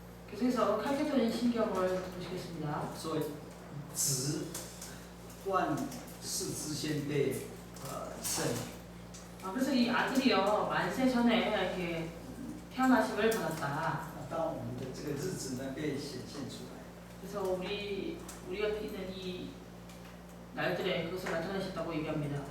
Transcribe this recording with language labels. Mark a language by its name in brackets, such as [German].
[Korean] 계속해서 칼케토닌 신경을 보시겠습니다. [Chinese] 所以子万世之先被生。 [Korean] 그래서 이 아들이요 만세 전에 이렇게 태어나심을 받았다. [Chinese] 当我们的这个日子呢被显现出来， [Korean] 그래서 우리가 있는 이 날들에 그것을 나타내셨다고 얘기합니다.